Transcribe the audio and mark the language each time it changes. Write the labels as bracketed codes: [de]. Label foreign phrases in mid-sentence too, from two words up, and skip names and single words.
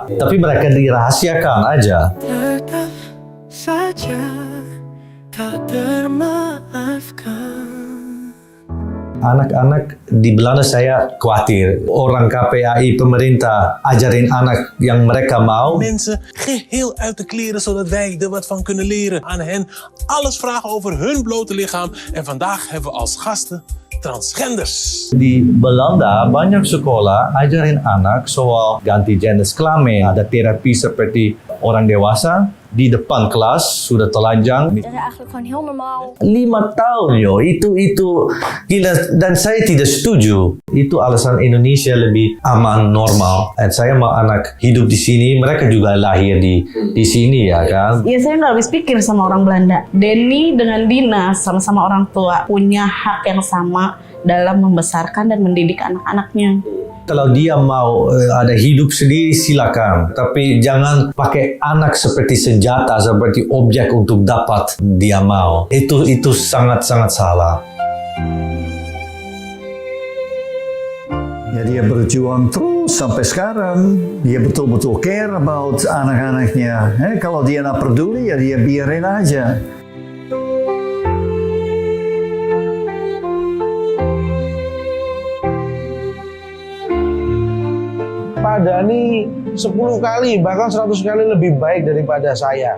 [id] Tapi mereka dirahasiakan aja. Tetap saja tak termaafkan. Anak-anak di Belanda saya khawatir. Orang KPAI, pemerintah, ajarin anak yang mereka mau. [nl] Mensen geheel uit de kleren, zodat wij er wat van kunnen leren. Aan hen alles vragen over hun blote lichaam. En vandaag hebben we als gasten transgenders. [id] Di Belanda banyak sekolah ajarin anak soal ganti jenis kelamin. Ada terapi seperti orang dewasa. Di depan kelas sudah telanjang. [nl] Dat is eigenlijk gewoon heel normaal. [id] 5 tahun yo, itu gila, dan saya tidak setuju. Itu alasan Indonesia lebih aman, normal. Dan saya mau anak hidup di sini, mereka juga lahir di sini ya kan. Ya saya nggak habis pikir sama orang Belanda. Denny dengan Dina sama-sama orang tua punya hak yang sama dalam membesarkan dan mendidik anak-anaknya. Kalau dia mau ada hidup sendiri silakan, tapi jangan pakai anak seperti senjata, seperti objek untuk dapat dia mau. Itu sangat-sangat salah. Ya, dia berjuang terus sampai sekarang. Dia betul-betul [en] care about [id] anak-anaknya. Kalau dia nggak peduli ya dia biarin aja. Pak Dhani 10 kali, bahkan 100 kali lebih baik daripada saya.